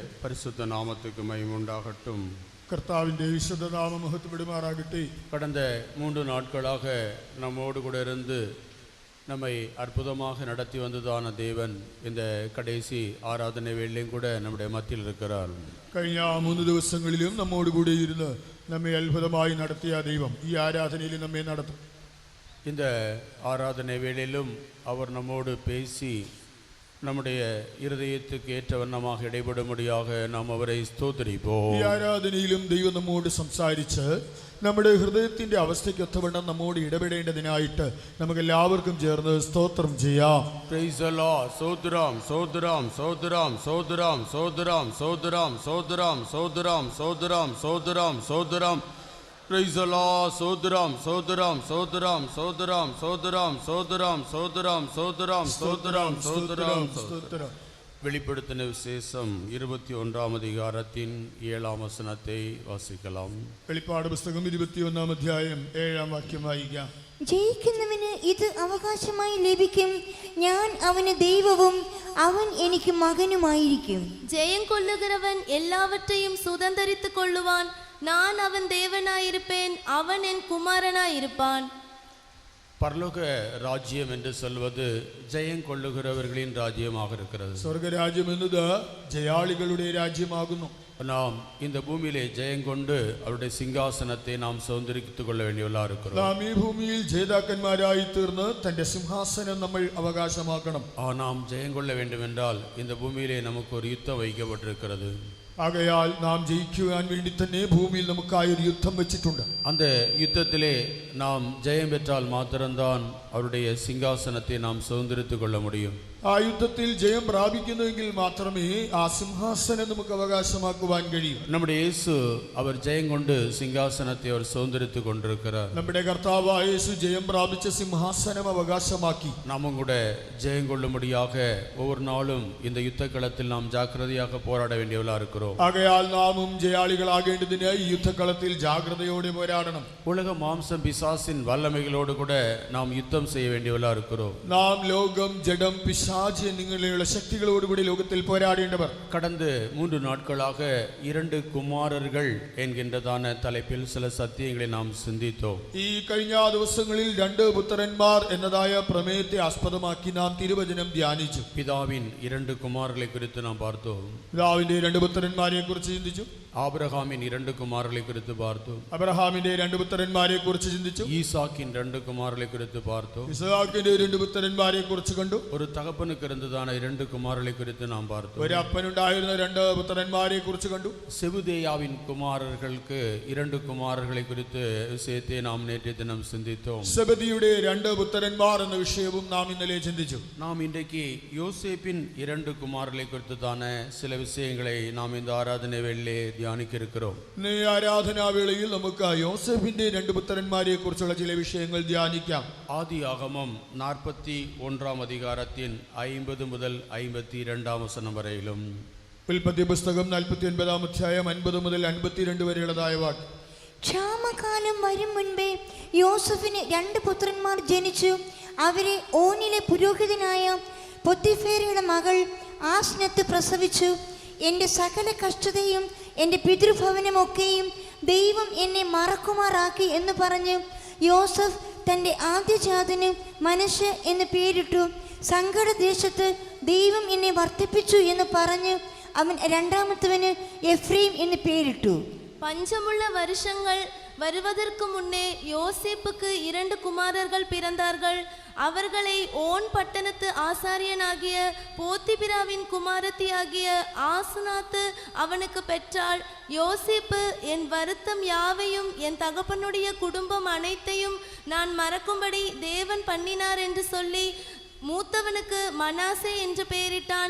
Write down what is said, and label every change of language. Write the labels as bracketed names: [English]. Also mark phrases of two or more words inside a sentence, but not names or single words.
[Tamil] பரிசுத்த நாமத்துக்கு மகிமை உண்டாகட்டும். [Malayalam] കർത്താവിന്റെ വിശുദ്ധ നാമം മഹത്വപ്പെടുമാറാകട്ടെ. [Tamil] கடந்த 3 நாட்களாக நம்மோடு கூட இருந்து நம்மை அற்புதமாக நடத்தி வந்ததான தேவன் இந்த கடைசி ஆராதனை வேளையிலும் கூட நம்முடைய மத்தியில் இருக்கிறார். [Malayalam] കഴിഞ്ഞ 3 ദിവസങ്ങളിലും നമ്മോട് കൂടെ ഇരുന്ന് നമ്മെ അത്ഭുതമായി നടത്തിയ ദൈവം ഈ ആരാധനയിൽ നമ്മെ നടത്തും. [Tamil] இந்த ஆராதனை வேளையிலும் அவர் நம்மோடு பேசி நம்முடைய இருதயத்துக்கு ஏற்ற வண்ணமாக இடைபடும்படியாக நாம் அவரை ஸ்தோத்திரிப்போம். [Malayalam] ഈ ആരാധനയിലും ദൈവം നമ്മോട് സംസാരിച്ച് നമ്മുടെ ഹൃദയത്തിന്റെ അവസ്ഥയ്ക്ക് ഒത്തവണ്ണം നമ്മോട് ഇടപെടേണ്ടതിനായിട്ട് നമുക്ക് എല്ലാവർക്കും ചേർന്ന് സ്തോത്രം ചെയ്യാം. [English] Praise the Lord. [Tamil] சோதரம் சோதரம் சோதரம் சோதரம் சோதரம் சோதரம் சோதரம் சோதரம் சோதரம் சோதரம் சோதரம் [English] Praise the Lord. [Tamil] சோதரம் சோதரம் சோதரம் சோதரம் சோதரம் சோதரம் சோதரம் சோதரம் சோதரம் சோதரம் சோதரம். வெளிப்படுத்தின விசேஷம் 21ஆம் அதிகாரத்தின் 7ஆம் வசனத்தை வாசிக்கலாம். [Malayalam] വെളിപ്പാട് പുസ്തകം 21ആം അധ്യായം 7ആം വാക്യം വായിക്കാം. ജയിക്കുന്നവന് ഇത് അവകാശമായി ലഭിക്കും, ഞാൻ അവന് ദൈവവും അവൻ എനിക്ക് മകനുമായിരിക്കും. [Tamil] ஜெயம் கொள்ளுகிறவன் எல்லாவற்றையும் சுதந்தரித்துக் கொள்ளுவான், நான் அவன் தேவனாயிருப்பேன், அவன் என் குமாரனாயிருப்பான். பரலோக ராஜ்யம் என்று சொல்வது ஜெயம் கொள்ளுகிறவர்களின் ராஜ்யமாக இருக்கிறது. [Malayalam] സ്വർഗരാജ്യം എന്നത് ജയാളികളുടെ രാജ്യമാകുന്നു. [Tamil] நாம் இந்த பூமியிலே ஜெயம் கொண்டு அவருடைய சிங்காசனத்தை நாம் சுதந்திரித்துக் கொள்ள வேண்டியவர்களாக இருக்கிறோம். [Malayalam] നാം ഈ ഭൂമിയിൽ ജേതാക്കന്മാരായി തീർന്ന് തന്റെ സിംഹാസനം നമ്മൾ അവകാശമാക്കണം. [Tamil] நாம் ஜெயம் கொள்ள வேண்டும் என்றால் இந்த பூமியிலே நமக்கு ஒரு யுத்தம் வைக்கப்பட்டிருக்கிறது. [Malayalam] ആകയാൽ നാം ജയിക്കുവാൻ വേണ്ടി തന്നെ ഭൂമിയിൽ നമുക്കായി ഒരു യുദ്ധം വെച്ചിട്ടുണ്ട്. [Tamil] அந்த யுத்தத்திலே நாம் ஜெயம் பெற்றால் மாத்திரம்தான் அவருடைய சிங்காசனத்தை நாம் சுதந்திரித்துக் கொள்ள முடியும். [Malayalam] ആ യുദ്ധത്തിൽ ജയം പ്രാപിക്കുന്നുവെങ്കിൽ മാത്രമേ ആ സിംഹാസനം നമുക്ക് അവകാശമാക്കുവാൻ കഴിയൂ. [Tamil] நம்முடைய இயேசு அவர் ஜெயம் கொண்டு சிங்காசனத்தை அவர் சுதந்திரித்துக் கொண்டிருக்கிறார். [Malayalam] നമ്മുടെ കർത്താവായ യേശു ജയം പ്രാപിച്ച സിംഹാസനം അവകാശമാക്കി. [Tamil] நாமும் கூட ஜெயம் கொள்ளும்படியாக ஒவ்வொரு நாளும் இந்த யுத்த களத்தில் நாம் ஜாக்கிரதையாக போராட வேண்டியவர்களாக இருக்கிறோம். [Malayalam] ആകയാൽ നാമും ജയാളികളാകേണ്ടതിന് ഈ യുദ്ധക്കളത്തിൽ ജാഗ്രതയോടെ പോരാടണം. [Tamil] உலக மாம்சம் பிசாசின் வல்லமைகளோடு கூட நாம் யுத்தம் செய்ய வேண்டியவர்களாக இருக்கிறோம். [Malayalam] നാം ലോകം ജഡം പിശാച് എന്നിങ്ങനെയുള്ള ശക്തികളോടുകൂടി ലോകത്തിൽ പോരാടേണ്ടവർ. [Tamil] கடந்த 3 நாட்களாக 2 குமாரர்கள் என்கின்றதான தலைப்பில் சில சத்தியங்களை நாம் சிந்தித்தோம். [Malayalam] ഈ കഴിഞ്ഞ ദിവസങ്ങളിൽ 2 പുത്രന്മാർ എന്നതായ പ്രമേയത്തെ ആസ്പദമാക്കി നാം തിരുവചനം ധ്യാനിച്ചു. [Tamil] பிதாவின் 2 குமாரர்களை குறித்து நாம் பார்த்தோம். [Malayalam] പിതാവിന്റെ 2 പുത്രന്മാരെ കുറിച്ച് ചിന്തിച്ചു. [Tamil] ஆபிரகாமின் 2 குமாரர்களை குறித்து பார்த்தோம். [Malayalam] അബ്രഹാമിന്റെ 2 പുത്രന്മാരെ കുറിച്ച് ചിന്തിച്ചു. [Tamil] ஈசாக்கின் 2 குமாரர்களை குறித்து பார்த்தோம். [Malayalam] ഇസ്ഹാക്കിന്റെ 2 പുത്രന്മാരെ കുറിച്ച് കണ്ടു. [Tamil] ஒரு தகப்பனுக்கு இருந்ததான 2 குமாரர்களை குறித்து நாம் பார்த்தோம். [Malayalam] ഒരു അപ്പനുണ്ടായിരുന്ന 2 പുത്രന്മാരെ കുറിച്ച് കണ്ടു. [Tamil] செபுதேயாவின் குமாரர்களுக்கு 2 குமாரர்களை குறித்து விஷயத்தை நாம் நேற்றைய தினம் சிந்தித்தோம். [Malayalam] സെബദിയുടെ 2 പുത്രന്മാർ എന്ന വിഷയവും നാം ഇന്നലെ ചിന്തിച്ചു. [Tamil] நாம் இன்றைக்கு யோசேப்பின் 2 குமாரர்களை குறித்ததான சில விஷயங்களை நாம் இந்த ஆராதனை வேளையிலே தியானிக்க இருக்கிறோம். [Malayalam] ഈ ആരാധനാവേളയിൽ നമുക്ക് യോസേഫിന്റെ 2 പുത്രന്മാരെ കുറിച്ചുള്ള ചില വിഷയങ്ങൾ ധ്യാനിക്കാം. [Tamil] ஆதியாகமம் 41ஆம் அதிகாரத்தின் 50 முதல் 52ஆம் வசனம் வரையிலும், [Malayalam] ഉൽപ്പത്തി പുസ്തകം 49ആം അധ്യായം 50 മുതൽ 52 വരെയുള്ളതായ വാക്യം. ക്ഷാമകാലം വരും മുൻപേ യോസഫിന് 2 പുത്രന്മാർ ജനിച്ചു. അവരെ ഓനിലെ പുരോഹിതനായ പൊത്തിഫേരയുടെ മകൾ ആസ്നത്ത് പ്രസവിച്ചു. എൻ്റെ സകല കഷ്ടതയും എൻ്റെ പിതൃഭവനമൊക്കെയും ദൈവം എന്നെ മറക്കുമാറാക്കി എന്ന് പറഞ്ഞ് യോസഫ് തൻ്റെ ആദ്യജാതന് മനശ്ശെ എന്ന് പേരിട്ടു. സങ്കടദേശത്ത് ദൈവം എന്നെ വർദ്ധിപ്പിച്ചു എന്ന് പറഞ്ഞ് അവൻ രണ്ടാമത്തവന് എഫ്രൈം എന്ന് പേരിട്ടു. [Tamil] பஞ்சமுள்ள வருஷங்கள் வருவதற்கு முன்னே யோசேப்புக்கு 2 குமாரர்கள் பிறந்தார்கள். அவர்களை ஓன் பட்டணத்து ஆசாரியனாகிய போத்திபிராவின் குமாரத்தியாகிய ஆசனாத்து அவனுக்கு பெற்றாள். யோசேப்பு என் வருத்தம் யாவையும் என் தகப்பனுடைய குடும்பம் அனைத்தையும் நான் மறக்கும்படி தேவன் பண்ணினார் என்று சொல்லி மூத்தவனுக்கு மனாசே என்று பெயரிட்டான்.